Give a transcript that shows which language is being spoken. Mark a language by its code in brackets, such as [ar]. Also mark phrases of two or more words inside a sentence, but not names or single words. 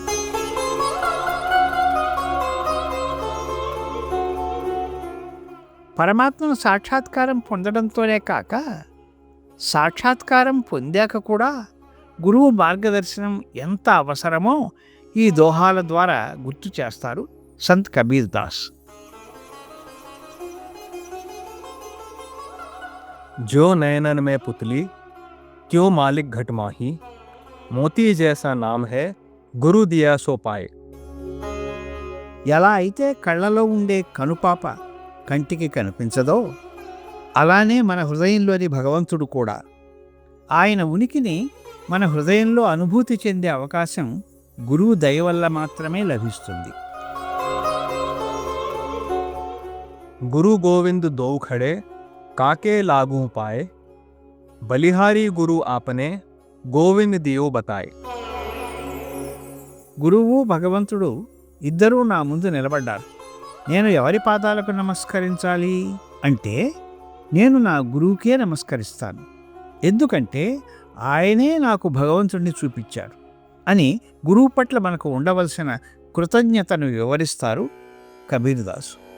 [te] పరమాత్మను సాక్షాత్కారం పొందడంతోనే కాక సాక్షాత్కారం పొందాక కూడా గురువు మార్గదర్శనం ఎంత అవసరమో ఈ దోహాల ద్వారా గుర్తు చేస్తారు సంత్ కబీర్ దాస్. [hi] जो नयनन में पुतली, क्यों मालिक घट माही, मोती जैसा नाम है, गुरु दिया सो पाए. [te] ఎలా అయితే కళ్ళలో ఉండే కనుపాప కంటికి కనిపించదో అలానే మన హృదయంలోని భగవంతుడు కూడా. ఆయన ఉనికిని మన హృదయంలో అనుభూతి చెందే అవకాశం గురువు దయ వల్ల మాత్రమే లభిస్తుంది. [hi] गुरु गोविंद दो खड़े, काके लागू पाए, बलिहारी गुरु आपने, गोविंद दियो बताय. [te] గురువు భగవంతుడు ఇద్దరూ నా ముందు నిలబడ్డారు. నేను ఎవరి పాదాలకు నమస్కరించాలి అంటే నేను నా గురువుకే నమస్కరిస్తాను, ఎందుకంటే ఆయనే నాకు భగవంతుడిని చూపించారు అని గురువు పట్ల మనకు ఉండవలసిన కృతజ్ఞతను వివరిస్తారు కబీర్ దాసు.